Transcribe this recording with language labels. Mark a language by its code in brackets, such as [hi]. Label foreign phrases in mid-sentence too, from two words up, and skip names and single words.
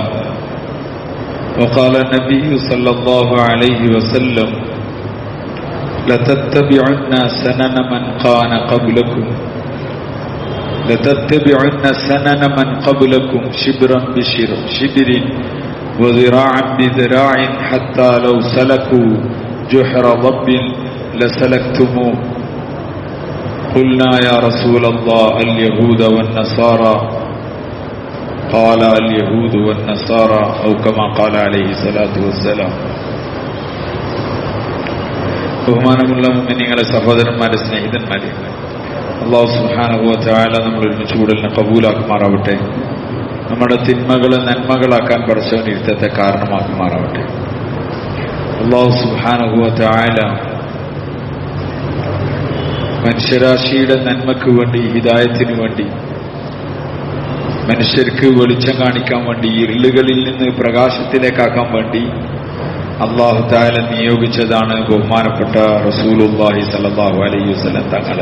[ar] وقال النبي صلى الله عليه وسلم لتتبعن سنن من كان قبلكم لتتبعن سنن من قبلكم شبرا بشبر وذراعا بذراع حتى لو سلكوا جحر ضب لسلكتموه. قلنا يا رسول الله اليهود والنصارى قال اليهود والنصارى أو كما قال عليه الصلاة والسلام. [ml] ബഹുമാനമുള്ള മുഅ്മിനീങ്ങളെ, സഹോദരന്മാരെ, സ്നേഹിതന്മാരെ, [ar] الله سبحانه وتعالى [ml] നമ്മൾ ഒരുമിച്ച് കൂടലിനെ കബൂലാക്കുമാറാവട്ടെ. നമ്മുടെ തിന്മകളെ നന്മകളാക്കാൻ പടച്ചവൻ ഇരുത്തത്തെ കാരണമാക്കുമാറാവട്ടെ. [ar] الله سبحانه وتعالى [ml] മനുഷ്യരാശിയുടെ നന്മയ്ക്ക് വേണ്ടി, ഹിദായത്തിന് വേണ്ടി, മനുഷ്യർക്ക് വെളിച്ചം കാണിക്കാൻ വേണ്ടി, ഇരുളുകളിൽ നിന്ന് പ്രകാശത്തിലേക്കാക്കാൻ വേണ്ടി [ar] الله تعالى [ml] നിയോഗിച്ചതാണ് ബഹുമാനപ്പെട്ട [ar] رسول الله صلى الله عليه وسلم [ml] തങ്ങളെ.